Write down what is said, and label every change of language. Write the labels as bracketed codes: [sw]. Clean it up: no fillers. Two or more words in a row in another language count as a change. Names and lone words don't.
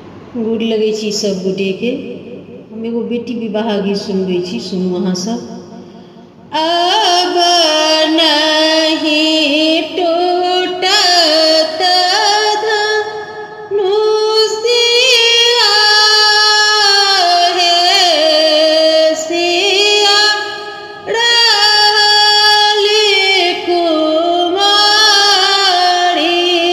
[mai] गोर लगै छी सब गोटे के। हम एगो बेटी विवाह गीत सुनबै छी, सुनू अहाँ सब। अब नहीं टूटत धनुषिया हे सिया रहली कुमारी।